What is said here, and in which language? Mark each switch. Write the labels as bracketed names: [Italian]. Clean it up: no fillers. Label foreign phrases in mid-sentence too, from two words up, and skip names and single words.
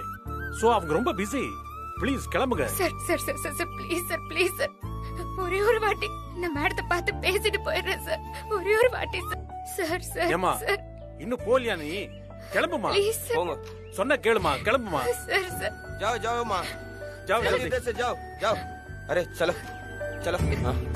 [Tamil] சோ அவங்க ரொம்ப பிஸி. ப்ளீஸ் கிளம்புங்க. சார் சார் சார் சார் ப்ளீஸ் சார் ப்ளீஸ் சார் ஒரே ஒரு வாட்டி நான் மேடத்தை பார்த்து பேசிட்டு போயிடுறேன் சார். ஒரே ஒரு வாட்டி சார். சார் சார் ஏமா சார் இன்னும் போலியா நீ? கிளம்புமா. ப்ளீஸ் சார். போங்க. சொன்ன கேளுமா. கிளம்புமா. சார் சார் [Hindi] जाओ जाओ माँ. जाओ जल्दी जल्दी. इधर से जाओ जाओ. अरे चलो चलो. हाँ.